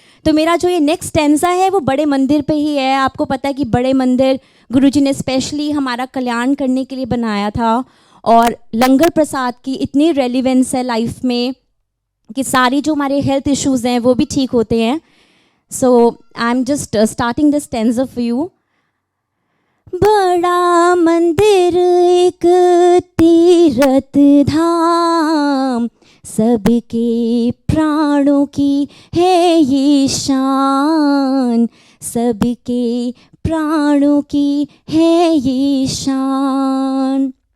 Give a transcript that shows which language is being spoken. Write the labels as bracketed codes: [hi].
[hi] तो मेरा जो ये नेक्स्ट स्टैंजा है वो बड़े मंदिर पे ही है। आपको पता है कि बड़े मंदिर गुरुजी ने स्पेशली हमारा कल्याण करने के लिए बनाया था और लंगर प्रसाद की इतनी रेलिवेंस है लाइफ में कि सारी जो हमारे हेल्थ इश्यूज़ हैं वो भी ठीक होते हैं। [en] So I'm just starting this stanza for you. [hi] बड़ा मंदिर एक तीर्थ धाम, सबके प्राणों की है ये शान, सबके प्राणों की है ये शान।